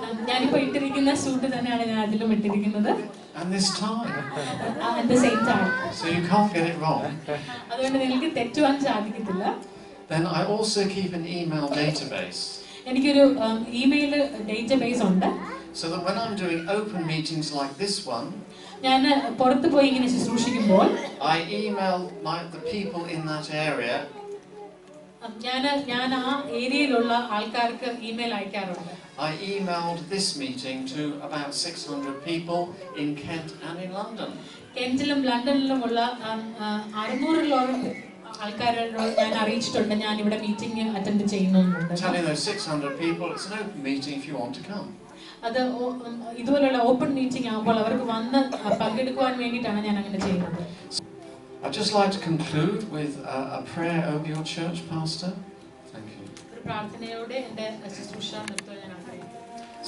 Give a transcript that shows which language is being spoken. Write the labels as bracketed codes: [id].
[ml] ഞാനിപ്പോൾ ഇട്ടിരിക്കുന്ന സൂട്ട് തന്നെയാണ് ഞാൻ അതിലും ഇട്ടിരിക്കുന്നത്. [en] And this tie. At the same time. So you can't get it wrong. [ml] അതുകൊണ്ട് നിങ്ങൾക്ക് തെറ്റുവാൻ സാധിക്കത്തില്ല. [en] Then I also keep an email database. [ml] എനിക്കൊരു ഇമെയിൽ ഡേറ്റാബേസ് ഉണ്ട്. [en] So that when I'm doing open meetings like this one, [ml] ഞാൻ പുറത്ത് പോയി ഇങ്ങനെ ശുശ്രൂഷിക്കുമ്പോൾ [en] I email the people in that area. [ml] ഞാൻ ആ ഏരിയയിലുള്ള ആൾക്കാർക്ക് email അയക്കാറുണ്ട്. [en] I emailed this meeting to about 600 people in Kent and in London. [ml] കെന്റിലും ലണ്ടനിലുമുള്ള 600ഓളം ആൾക്കാരോട് ഞാൻ അറിയിച്ചിട്ടുണ്ട് ഞാൻ ഇവിടെ മീറ്റിംഗ് അറ്റൻഡ് ചെയ്യുന്നുണ്ട്. [en] Telling those 600 people it's an open meeting if you want to come. [ml] അത് ഇതുപോലുള്ള ഓപ്പൺ മീറ്റിംഗ് ആകുമ്പോൾ അവർക്ക് വന്ന് പങ്കെടുക്കുവാൻ വേണ്ടിയിട്ടാണ് ഞാൻ അങ്ങനെ ചെയ്യുന്നത്. [en] I'd just like to conclude with a prayer over your church, Pastor. Thank you. [ml] ഒരു പ്രാർത്ഥനയോടെ എൻ്റെ ശുശ്രൂഷ നിർത്തുവാൻ ഞാൻ ആഗ്രഹിക്കുന്നു.